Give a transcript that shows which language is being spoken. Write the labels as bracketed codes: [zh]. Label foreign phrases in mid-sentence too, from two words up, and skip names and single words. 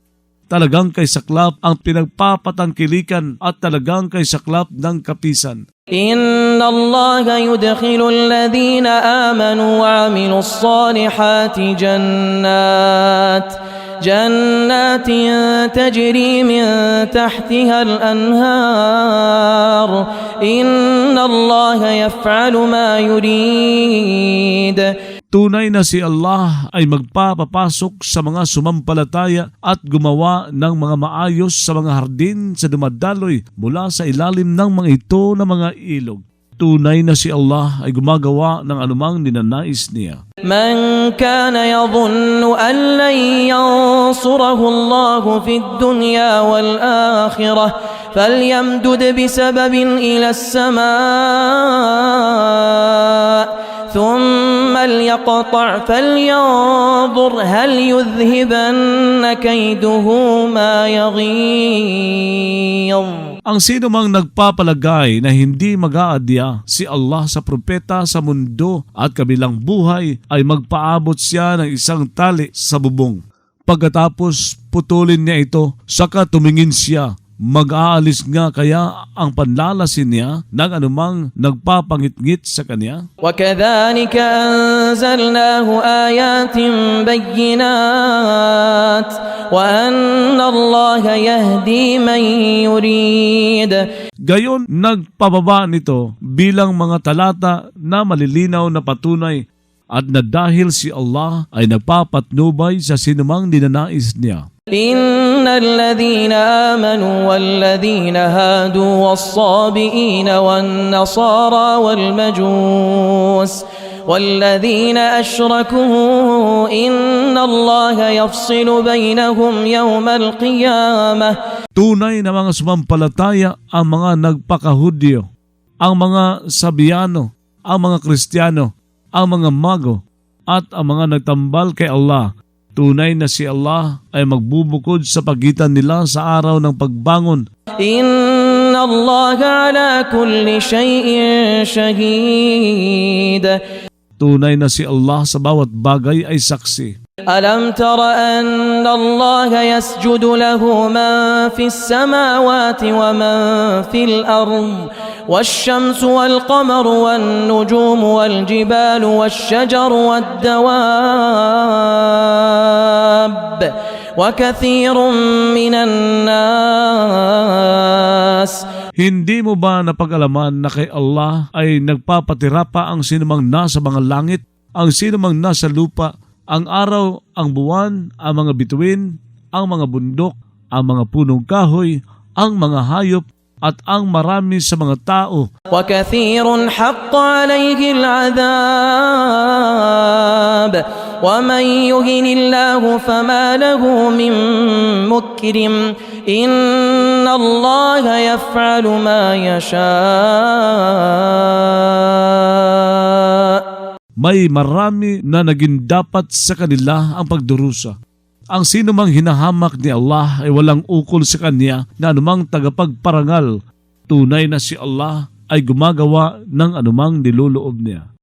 [tl] Talagang kay saklap ang pinagpapatangkilikan at talagang kay saklap ng kapisan. [ar] إن الله يدخل الذين آمنوا وعملوا الصالحات جنات تجري من تحتها الأنهار إن الله يفعل ما يريد. [tl] Tunay na si Allah ay magpapapasok sa mga sumampalataya at gumawa ng mga maayos sa mga hardin sa dumadaloy mula sa ilalim ng mga ito na mga ilog. Tunay na si Allah ay gumagawa ng anumang ninanais niya. [ar] من كان يظن أن لن ينصره الله في الدنيا والآخرة فليمدد بسبب إلى السماء ثم ليقطع فلينظر هل يذهبن كيده ما يغيظ. [tl] Ang sino mang nagpapalagay na hindi mag-aadya si Allah sa propeta sa mundo at kabilang buhay ay magpaabot siya ng isang tali sa bubong. Pagkatapos putulin niya ito, saka tumingin siya. Mag-aalis nga kaya ang panlalasin niya ng anumang nagpapangit-ngit sa kanya? [ar] وكذلك أنزلناه آيات بينات وأن الله يهدي من يريد. [tl] Gayon, nagpababa nito bilang mga talata na malilinaw na patunay at na dahil si Allah ay nagpapatnubay sa sinumang ninanais niya. [ar] إن الذين آمنوا والذين هادوا والصابئين والنصارى والمجوس والذين أشركوا إن الله يفصل بينهم يوم القيامة. [tl] Tunay na mga sumampalataya ang mga nagpakahudyo, ang mga Sabiyano, ang mga Kristiyano, ang mga mago, at ang mga nagtambal kay Allah. Tunay na si Allah ay magbubukod sa pagitan nila sa araw ng pagbangon. [ar] إن الله على كل شيء شهيد. [tl] Tunay na si Allah sa bawat bagay ay saksi. [ar] ألم تر أن الله يسجد له من في السماوات ومن في الأرض والشمس والقمر والنجوم والجبال والشجر والدواب وكثير من الناس. [tl] Hindi mo ba napag-alaman na kay Allah ay nagpapatira pa ang sinumang nasa mga langit, ang sinumang nasa lupa, ang araw, ang buwan, ang mga bituin, ang mga bundok, ang mga punong kahoy, ang mga hayop, at ang marami sa mga tao. [ar] وكثير حق عليه العذاب ومن يهن الله فما له من مكرم إن الله يفعل ما يشاء. [tl] May marami na naging dapat sa kanila ang pagdurusa. Ang sino mang hinahamak ni Allah ay walang ukol sa kanya na anumang tagapagparangal. Tunay na si Allah ay gumagawa ng anumang niloloob niya.